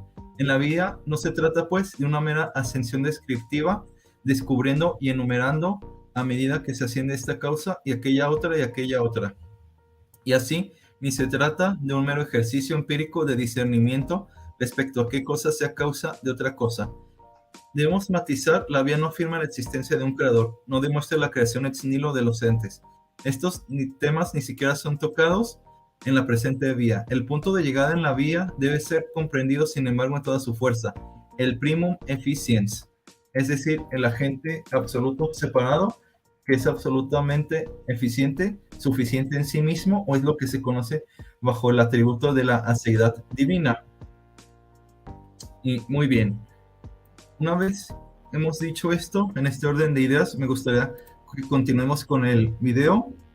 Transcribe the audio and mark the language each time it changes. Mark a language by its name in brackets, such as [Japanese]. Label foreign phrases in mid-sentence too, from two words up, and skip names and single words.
[Spanish] En la vida no se trata, pues, de una mera ascensión descriptiva, descubriendo y enumerando a medida que se asciende esta causa y aquella otra y aquella otra. Y así, ni se trata de un mero ejercicio empírico de discernimiento respecto a qué cosa sea causa de otra cosa. Debemos matizar, la vía no afirma la existencia de un creador, no demuestra la creación [Latin] ex nihilo [Spanish] de los entes. Estos temas ni siquiera son tocados en la presente vía. El punto de llegada en la vía debe ser comprendido, sin embargo, en toda su fuerza. [Latin] El primum efficiens, [Spanish] es decir, el agente absoluto separado, que es absolutamente eficiente, suficiente en sí mismo, o es lo que se conoce bajo el atributo de la aceidad divina. Y muy bien. Una vez hemos dicho esto, en este orden de ideas, me gustaría que continuemos con el video.